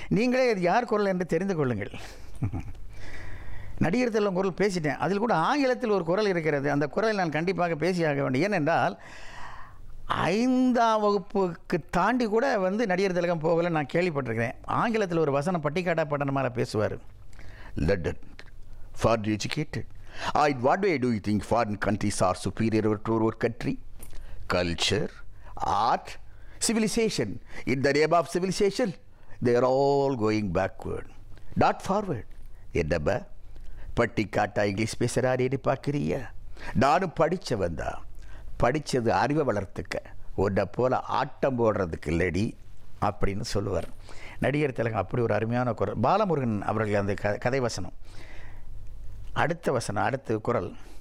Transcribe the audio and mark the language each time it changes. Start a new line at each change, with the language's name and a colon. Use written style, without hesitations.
Tamil: நீங்களே இது யார் குரல் என்று தெரிந்து கொள்ளுங்கள். நடிகர் திலகம் குரல் பேசிட்டேன். அதில் கூட ஆங்கிலத்தில் ஒரு குரல் இருக்கிறது. அந்த குரலை நான் கண்டிப்பாக பேசியாக வேண்டும். ஏனென்றால் 5ஆம் வகுப்புக்கு தாண்டி கூட வந்து நடிகர் திலகம் போகலை, நான் கேள்விப்பட்டிருக்கிறேன். ஆங்கிலத்தில் ஒரு வசனம் பட்டிக்காட்டா பட்டணமாக பேசுவார்.
English: London for the educated. In what way do you think foreign countries are superior to our country? Culture, art, civilization. In the name of civilization, they are all going backward, not forward.
Tamil: என்னப்பா பட்டிக்காட்டா English பேசுகிறாரேன்னு பார்க்குறியா? நானும் படித்தவன் தான். படித்தது அறிவை வளர்த்துக்க, உன்னை போல் ஆட்டம் போடுறதுக்கு இல்லடி அப்படின்னு சொல்லுவார் நடிகர் திலகம். அப்படி ஒரு அருமையான குரல். பாலமுருகன் அவர்கள் அந்த கதை வசனம். அடுத்த குரல்.